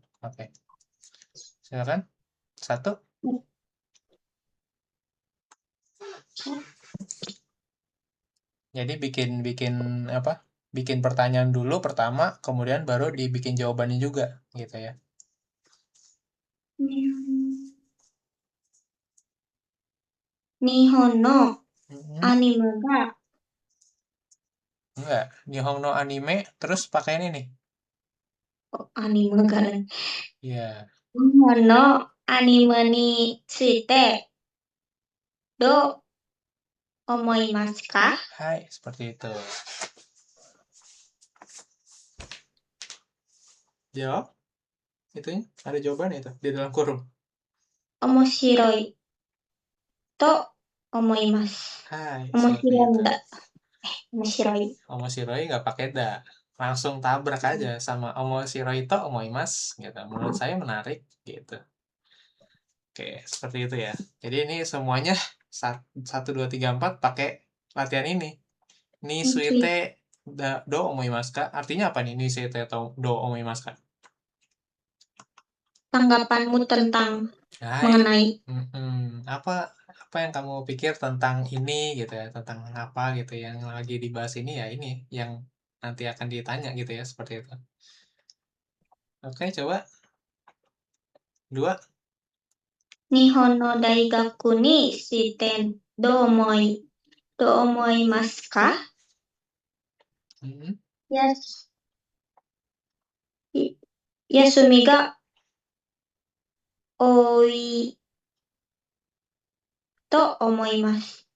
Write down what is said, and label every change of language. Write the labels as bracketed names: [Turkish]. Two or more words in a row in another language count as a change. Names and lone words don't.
[Indonesian] Oke. Silakan. 1. Jadi bikin apa? Bikin pertanyaan dulu pertama, kemudian baru dibikin jawabannya juga, gitu ya. [Japanese] 日本の Mhm. アニメが. [Indonesian] Enggak, [Japanese] 日本のアニメ [Indonesian] terus pakai ini nih. [Japanese] アニメが. [Indonesian] Iya. [Japanese] 日本のアニメについてどう思いますか? [Indonesian] Hai, seperti itu. Jawab. Itunya ada jawaban itu di dalam kurung. [Japanese] 面白いと思います. [Indonesian] Hai, seperti [Japanese] Omoshiroi [Indonesian] itu. [Japanese] だ。面白い. [Indonesian] Omoshiroi nggak pakai da. Langsung tabrak aja sama [Japanese] 面白いと思います [Indonesian] gitu. Menurut saya menarik gitu. Oke, seperti itu ya. Jadi ini semuanya 1, 2, 3, 4 pakai latihan ini. [Japanese] についてどう思いますか? [Indonesian] Artinya apa nih? [Japanese] についてどう思いますか? [Indonesian] Tanggapanmu tentang Hai. mengenai Apa yang kamu pikir tentang ini gitu ya? Tentang apa gitu yang lagi dibahas ini ya ini yang nanti akan ditanya gitu ya, seperti itu. Oke, coba 2. [Japanese] 日本の大学にしてどう思いますか? Mhm. Yes. 休みが多いと思います.